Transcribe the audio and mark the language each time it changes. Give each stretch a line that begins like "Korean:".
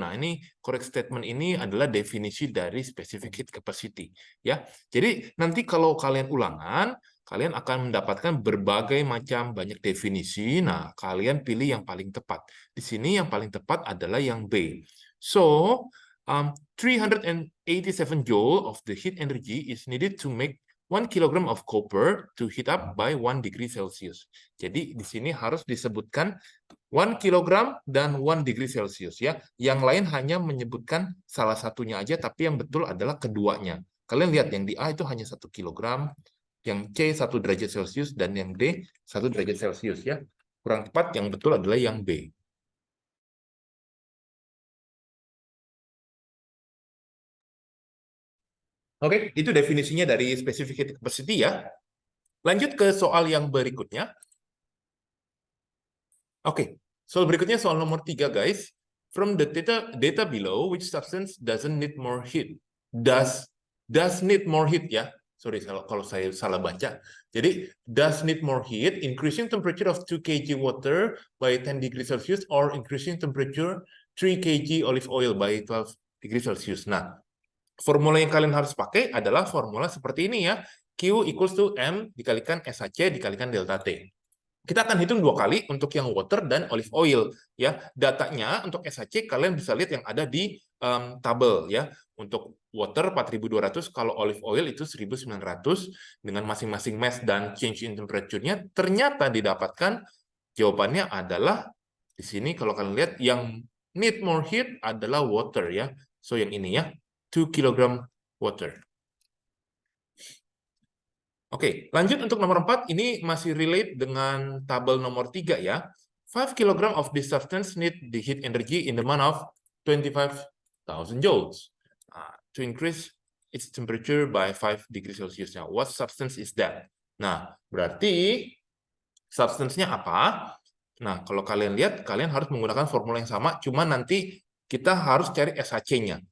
Indonesian: Nah, ini correct statement ini adalah definisi dari specific heat capacity. Ya, jadi nanti kalau kalian ulangan, kalian akan mendapatkan berbagai macam banyak definisi. Nah, kalian pilih yang paling tepat. Di sini yang paling tepat adalah yang B.
English: So, 387 joule of the heat energy is needed to make 1 kilogram of copper to heat up by 1 degree Celsius.
Indonesian: Jadi di sini harus disebutkan 1 kilogram dan 1 degree Celsius ya. Yang lain hanya menyebutkan salah satunya aja, tapi yang betul adalah keduanya. Kalian lihat yang di A itu hanya 1 kilogram, yang C 1 derajat Celsius, dan yang D 1 derajat Celsius ya. Kurang tepat, yang betul adalah yang B. Oke, itu definisinya dari specific heat capacity ya. Lanjut ke soal yang berikutnya. Oke, soal berikutnya soal nomor 3, guys.
English: From the data below, which substance doesn't need more heat? Does need more heat ya. Sorry
Indonesian: kalau saya salah baca.
English: Jadi, does need more heat, increasing temperature of 2 kg water by 10 degrees Celsius or increasing temperature 3 kg olive oil by 12 degrees Celsius.
Indonesian: Nah, formula yang kalian harus pakai adalah formula seperti ini ya.
English: Q equals to M dikalikan SHC dikalikan delta T.
Indonesian: Kita akan hitung 2 kali untuk yang water dan olive oil ya. Datanya untuk SHC kalian bisa lihat yang ada di tabel ya. Untuk water 4200, kalau olive oil itu 1900 dengan masing-masing mass dan change in temperature-nya ternyata didapatkan jawabannya adalah di sini kalau kalian lihat yang
English: need more heat
Indonesian: adalah water ya. So yang ini ya, 2 kg water. Oke, lanjut untuk nomor 4, ini masih relate dengan tabel nomor 3 ya.
English: 5 kg of this substance need the heat energy in the amount of 25,000 joules to increase its temperature by 5 degrees Celsius. Now, what substance is that?
Indonesian: Nah, berarti substance-nya apa? Nah, kalau kalian lihat, kalian harus menggunakan formula yang sama, cuma nanti kita harus cari SHC-nya.